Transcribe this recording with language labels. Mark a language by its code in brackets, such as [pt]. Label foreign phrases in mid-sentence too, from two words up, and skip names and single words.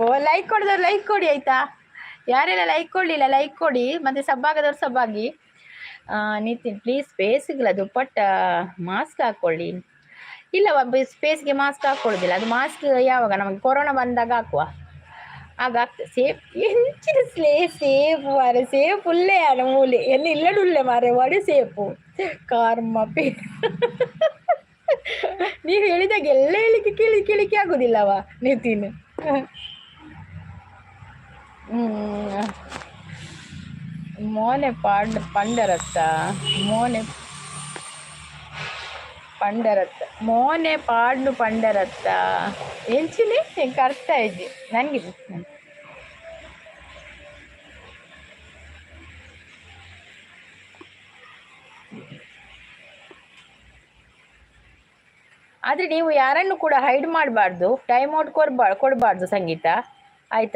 [kn] ಲೈಕ್ ಕೊಡದವ್ರು ಲೈಕ್ ಕೊಡಿ ಆಯ್ತಾ? ಯಾರೆಲ್ಲ ಲೈಕ್ ಕೊಡ್ಲಿಲ್ಲ ಲೈಕ್ ಕೊಡಿ, ಮತ್ತೆ ಸಬ್ಬಾಗದವ್ರು ಸಬ್ಬಾಗಿ. ನಿತಿನ್ ಪ್ಲೀಸ್ ಫೇಸ್ಗಿಲ್ಲ ದುಪ್ಪಟ್ಟ ಮಾಸ್ಕ್ ಹಾಕೊಳ್ಳಿ. ಇಲ್ಲವ, ಫೇಸ್ಗೆ ಮಾಸ್ಕ್ ಹಾಕೊಳ್ಳೋದಿಲ್ಲ. ಅದು ಮಾಸ್ಕ್ ಯಾವಾಗ ನಮಗೆ ಕೊರೋನಾ ಬಂದಾಗ ಹಾಕುವ, ಆಗ ಆಗ್ತದೆ. [tcy] ಸೇಫ್ ಎಂಚಿನ ಸೇಫು ಮಾರೆ, ಸೇಫ್ ಉಳ್ಳೆ ಅಲ್ಲ ಮೂಲೆ ಎನ್ನ ಇಲ್ಲಡುಳ್ಳೆ ಮಾರೆ ಒಡೆ ಸೇಫು ಕಾರ್ಮ ಪೇ. [kn] ನೀವು ಹೇಳಿದಾಗ ಎಲ್ಲ ಹೇಳಿಕೆ ಕಿಳಿಕೆ ಆಗುದಿಲ್ಲವ ನಿತಿನ್. [tcy] ಮೋನೆ ಪಂಡರತ್ತ ಮೋನೆ ಪಾಡ್ನು ಪಂಡರತ್ತ ಎಂಚಿನಿ ಎಂಕ [kn] ಅರ್ಥ ಆಯ್ತು ನನಗೆ. ಆದರೆ ನೀವು ಯಾರನ್ನು ಕೂಡ ಹೈಡ್ ಮಾಡಬಾರ್ದು, [en] time out [kn] ಕೊಡಬಾರ್ದು ಸಂಗೀತ ಆಯ್ತಾ?